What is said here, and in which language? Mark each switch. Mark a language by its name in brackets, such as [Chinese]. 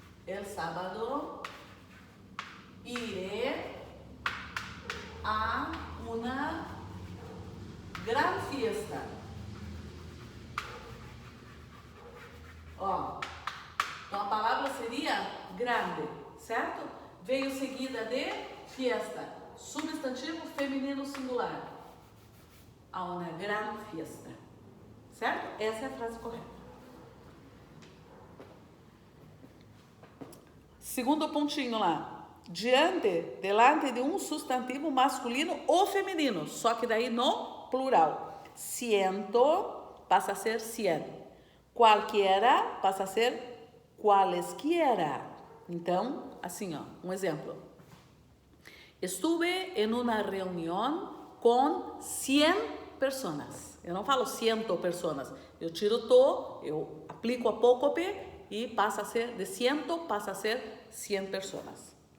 [Spanish] El sábado, iré a una gran fiesta. [Portuguese] Ó, então a palavra seria grande, certo? Veio seguida de fiesta, substantivo feminino singular. [Spanish] A una gran fiesta, [Portuguese] certo? Essa é a frase correta. Segundo pontinho lá, delante de um substantivo masculino ou feminino, só que daí no plural. Ciento passa a ser cien. Cualquiera passa a ser cualesquiera. Então, assim, ó, um exemplo. Estuve em uma reunião com 100 pessoas. Eu não falo 100 pessoas. Eu tiro eu aplico apócope e passa a ser, de 100 passa a ser 100 pessoas.